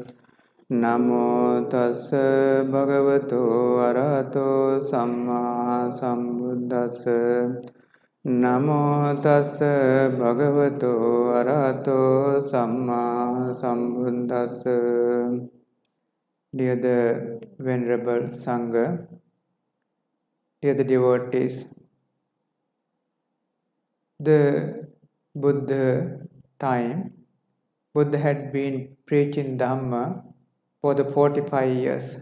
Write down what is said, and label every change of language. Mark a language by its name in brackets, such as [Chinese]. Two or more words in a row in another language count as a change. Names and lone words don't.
[Pali] Namo tassa bhagavato arahato samma sambuddhassa. Namo tassa bhagavato arahato samma sambuddhassa. [English] Dear the Venerable Sangha, dear the devotees, the Buddha time, Buddha had been preaching Dhamma for the 45 years.